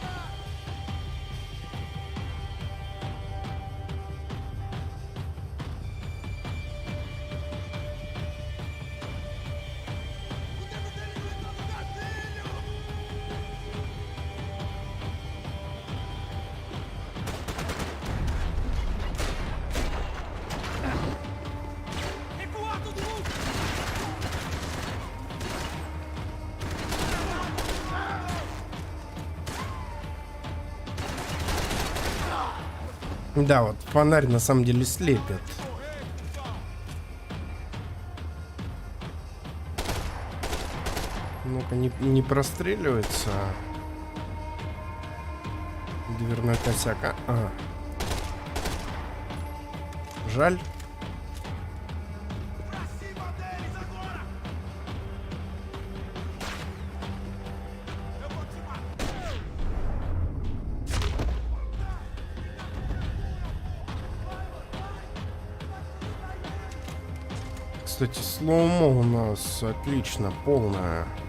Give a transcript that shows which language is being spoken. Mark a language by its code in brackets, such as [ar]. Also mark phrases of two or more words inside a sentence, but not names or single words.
[pt] O dedo dele não entrou no gatilho! Recuar todo mundo! [ru] Да, вот фонарь на самом деле слепит. Ну-ка, не простреливается. Дверной косяк. Жаль. [pt] Pra cima deles agora! Eu vou te matar! [ru] Кстати, слоумо у нас отлично, полная.